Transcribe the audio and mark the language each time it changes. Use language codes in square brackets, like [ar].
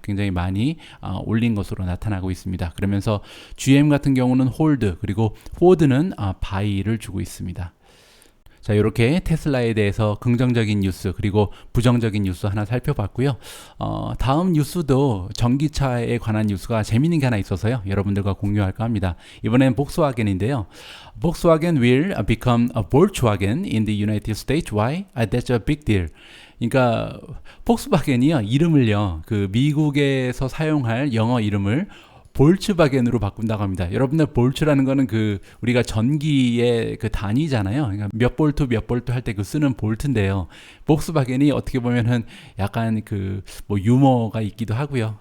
[ko] 굉장히 많이 올린 것으로 나타나고 있습니다. 그러면서 GM 같은 경우는 홀드 그리고 포드는 바이를 주고 있습니다. 자, 이렇게 테슬라에 대해서 긍정적인 뉴스 그리고 부정적인 뉴스 하나 살펴봤고요. 다음 뉴스도 전기차에 관한 뉴스가 재미있는 게 하나 있어서요. 여러분들과 공유할까 합니다. 이번엔 복스와겐인데요. [en] Volkswagen will become a Volkswagen in the United States. Why? That's a big deal. [ko] 그러니까 폭스바겐이요, 이름을요, 그 미국에서 사용할 영어 이름을 볼츠바겐으로 바꾼다고 합니다. 여러분들 볼츠라는 거는 그 우리가 전기의 그 단위잖아요. 그러니까 몇 볼트 할 때 그 쓰는 볼트인데요. 폭스바겐이 어떻게 보면은 약간 그 뭐 유머가 있기도 하고요.